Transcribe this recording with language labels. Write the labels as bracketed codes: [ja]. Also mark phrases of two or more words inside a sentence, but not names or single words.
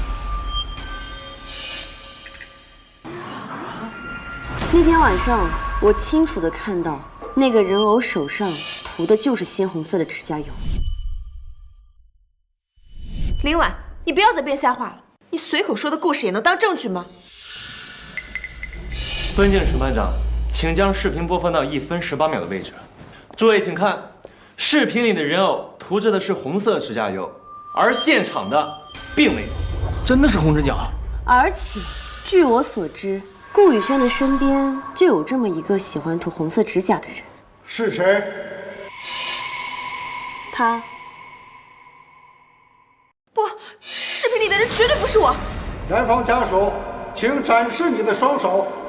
[zh] 那天晚上，我清楚地看到。那個人偶手上塗的就是鮮紅色的指甲油。林婉，你不要再編瞎話了。你隨口說的故事也能當證據嗎？尊敬審判長，請將視頻播放到1分18秒的位置。諸位請看，視頻裡的人偶塗着的是紅色指甲油，而現場的並沒有。真的是紅指甲。而且，據我所知。顧宇軒的身邊就有這麼一個喜歡塗紅色指甲的人，是誰？他。不，視頻裡的人絕對不是我。男方家屬，請展示你的雙手。